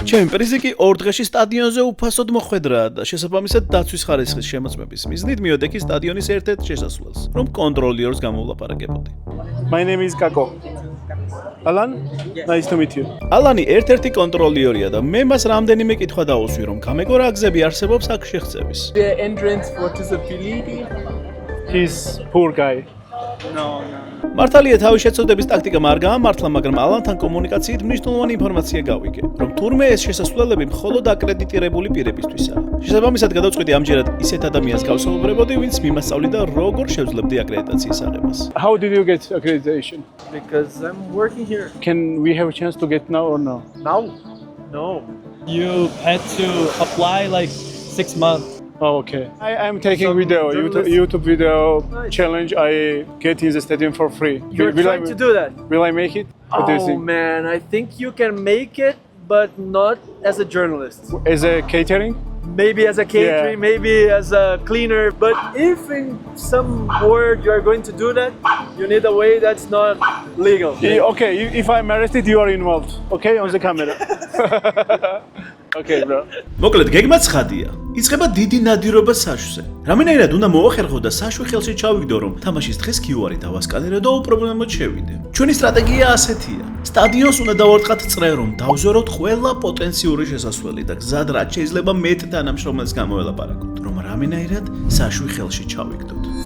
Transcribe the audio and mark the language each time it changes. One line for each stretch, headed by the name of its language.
Georgian: ჩემი პრიზი კი 2 დღეში სტადიონზე უფასოდ მოხვედრა და შესაბამისად დაცვის ხარისხის შემოწმების მიზნით მივედექი სტადიონის ერთ-ერთ შესასვლელს, რომ კონტროლიორს გამოვლაპარაკებოდი.
English: My name is Kako. Alan? Nice to meet you.
Georgian: ალანი ერთ-ერთი კონტროლიორია და მე მას რამდენიმე კითხვა დაუსვი, რომ გამეგო რა გზები არსებობს აქ შეღწევის.
English: The entrance for disability? He's poor guy. No.
Georgian: მართალია თავის შეცოდების ტაქტიკამ არ გაამართლა, მაგრამ ალანთან კომუნიკაციით მნიშვნელოვანი ინფორმაცია გავიგე, რომ თურმე ეს შესასვლელები მხოლოდ აკრედიტირებული პირებისთვისაა. შესაბამისად გადავწყვიტე ამჯერად ისეთ ადამიანს გავსაუბრებოდი, ვინც მიმასწავლიდა როგორ შევძლებდი აკრედიტაციის აღებას.
English: How did you get accreditation? Because I'm working here. Can we have a chance to get now or no? Now? No. You had to apply like 6 months. Oh, okay. I'm taking Some video, journalists- YouTube video Nice. challenge. I get in the stadium for free. You're trying to do that. Will I make it? What do you Oh think? man, I think you can make it, but not as a journalist. As a catering? Maybe as a catering, maybe as a cleaner. But if in some word you are going to do that, you need a way that's not legal. Okay, if I'm arrested, you are involved. Okay, on the camera. Okay, bro.
Georgian: მოკლედ გეგმა ცხადია. იწყება დიდი ნადირობა საშვზე. რამენაირად უნდა მოახერხო და საშვი ხელში ჩავიგდო, რომ თამაშის დღეს QR-ი დავასკანერო და უპრობლემოდ შევიდე. ჩვენი სტრატეგია ასეთია. სტადიონს უნდა დავარტყათ წრე, რომ დავზვეროთ ყველა პოტენციური შესასვლელი და გზად რაც შეიძლება მეტ თანამშრომელს გამოველაპარაკოთ, რომ რამენაირად საშვი ხელში ჩავიგდოთ.